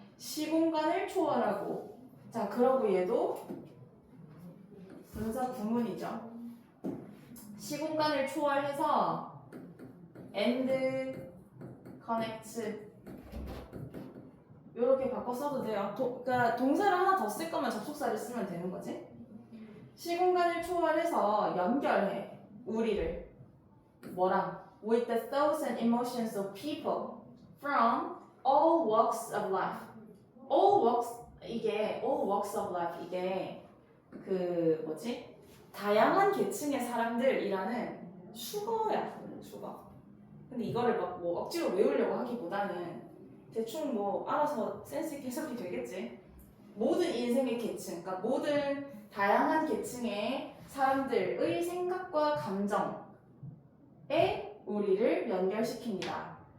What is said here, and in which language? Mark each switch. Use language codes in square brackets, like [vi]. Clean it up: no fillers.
[ko] 시공간을 초월하고, 자, 그러고 얘도 분사 구문이죠. 시공간을 초월해서 [en] and connect [ko] 이렇게 바꿔 써도 돼요. 그러니까 동사를 하나 더 쓸 거면 접속사를 쓰면 되는 거지. 시공간을 초월해서 연결해 우리를 뭐랑 [en] with the thoughts and emotions of people from all walks of life. all walks of life [ko] 이게 그 뭐지? 다양한 계층의 사람들이라는 수거야, 수거. 근데 이거를 막 뭐 억지로 외우려고 하기보다는 대충 뭐 알아서 센스 있게 해석이 되겠지. 모든 인생의 계층, 그러니까 모든 다양한 계층의 사람들의 생각과 감정에 우리를 연결시킵니다.